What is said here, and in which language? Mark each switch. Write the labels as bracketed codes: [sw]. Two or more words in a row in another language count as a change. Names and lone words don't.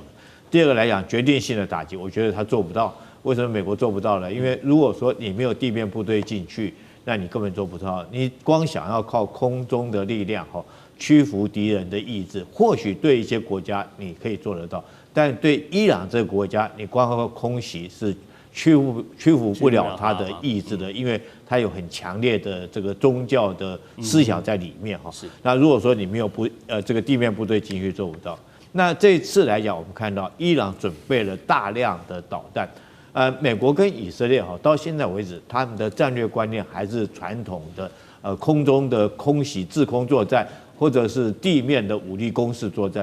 [zh] 第二個來講，決定性的打擊，我覺得它做不到。為什麼美國做不到呢？因為如果說你沒有地面部隊進去，那你根本做不到。你光想要靠空中的力量屈服敵人的意志，或許對一些國家你可以做得到，但對伊朗這個國家，你光靠空襲是屈服不了他的意志的，因為他有很強烈的這個宗教的思想在裡面那如果說你沒有這個地面部隊進去，做不到。那這一次來講，我們看到伊朗準備了大量的導彈。美國跟以色列到現在為止，他們的戰略觀念還是傳統的空中的空襲制空作戰，或者是地面的武力攻勢作戰。